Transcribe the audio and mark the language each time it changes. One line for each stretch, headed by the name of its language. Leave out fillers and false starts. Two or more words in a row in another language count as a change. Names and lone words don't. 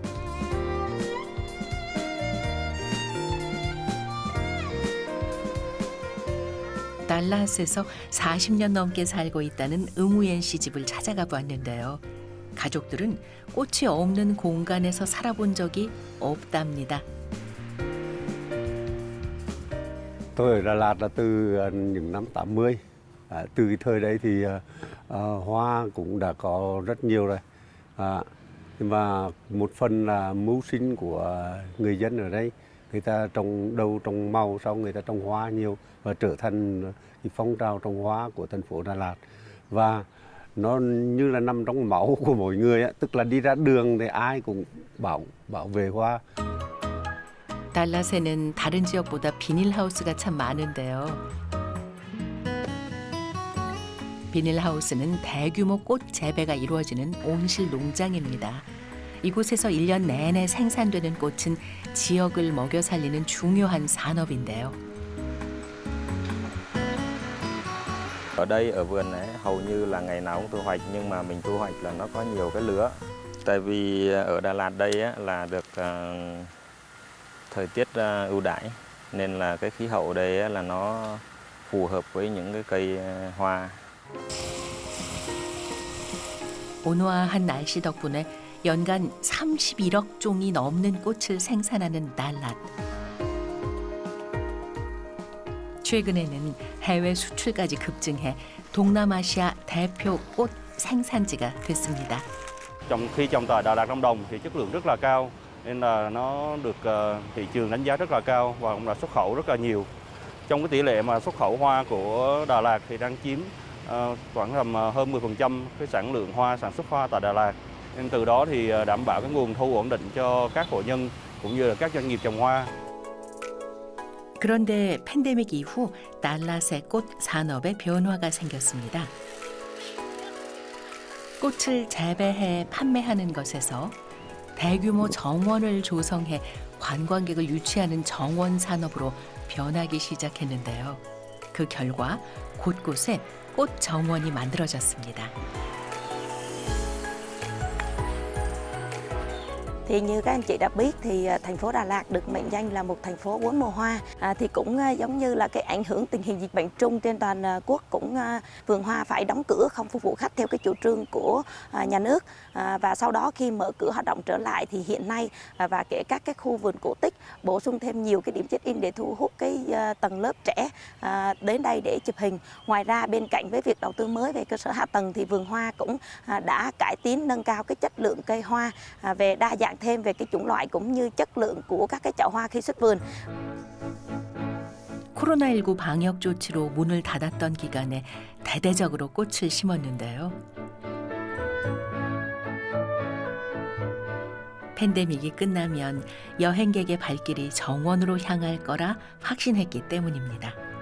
Korean: 달랏에서 40년 넘게 살고 있다는 응우옌 씨 집을 찾아가 보았는데요. 가족들은 꽃이 없는 공간에서 살아본 적이 없답니다.
Vietnamese: Tôi ở Đà Lạt là từ những năm 80. Từ cái thời đấy thì hoa cũng đã có rất nhiều rồi. Nhưng mà một phần là mưu sinh của người dân ở đây. Người ta trồng đâu trồng màu, sau người ta trồng hoa nhiều và trở thành cái phong trào trồng hoa của thành phố Đà Lạt. Và nó như là nằm trong máu của mỗi người ấy. Tức là đi ra đường thì ai cũng bảo vệ hoa.
Korean: 달랏에는 다른 지역보다 비닐하우스가 참 많은데요. 비닐하우스는 대규모 꽃 재배가 이루어지는 온실 농장입니다. 이곳에서 1년 내내 생산되는 꽃은 지역을 먹여 살리는 중요한 산업인데요.
Vietnamese: Ở đây ở vườn này hầu như là ngày nào cũng thu hoạch, nhưng mà mình thu hoạch là nó có nhiều cái lứa. Tại vì ở Đà Lạt đây á, là được thời tiết ưu đãi nên là cái khí hậu đây á, là nó phù hợp với những cái cây hoa.
Korean: 온화한 날씨 덕분에 연간 31억 종이 넘는 꽃을 생산하는 달랏. 최근에는 해외 수출까지 급증해 동남아시아 대표 꽃 생산지가 됐습니다.
Vietnamese: Khi trồng tại Đà Lạt Lâm Đồng thì chất lượng rất là cao nên là nó được thị trường đánh giá rất là cao và cũng là xuất khẩu rất là nhiều. Trong cái tỷ lệ mà xuất khẩu hoa của Đà Lạt thì đang chiếm khoảng tầm hơn 10% cái sản lượng hoa sản xuất hoa tại Đà Lạt. Nên từ đó thì đảm bảo cái nguồn thu ổn định cho các hộ nhân cũng như là các doanh nghiệp trồng hoa.
Korean: 그런데 팬데믹 이후 달랏의 꽃 산업에 변화가 생겼습니다. 꽃을 재배해 판매하는 것에서 대규모 정원을 조성해 관광객을 유치하는 정원 산업으로 변하기 시작했는데요. 그 결과 곳곳에 꽃 정원이 만들어졌습니다.
Vietnamese: Thì như các anh chị đã biết thì thành phố Đà Lạt được mệnh danh là một thành phố 4 mùa hoa. Thì cũng giống như là cái ảnh hưởng tình hình dịch bệnh chung trên toàn quốc, cũng vườn hoa phải đóng cửa không phục vụ khách theo cái chủ trương của nhà nước. Và sau đó khi mở cửa hoạt động trở lại thì hiện nay và kể các cái khu vườn cổ tích bổ sung thêm nhiều cái điểm check-in để thu hút cái tầng lớp trẻ đến đây để chụp hình. Ngoài ra bên cạnh với việc đầu tư mới về cơ sở hạ tầng thì vườn hoa cũng đã cải tiến nâng cao cái chất lượng cây hoa về đa dạng thêm về cái chủng loại cũng như chất lượng của các cái chậu hoa khi xuất vườn.
Korean: 코로나19 방역 조치로 문을 닫았던 기간에 대대적으로 꽃을 심었는데요. 팬데믹이 끝나면 여행객의 발길이 정원으로 향할 거라 확신했기 때문입니다.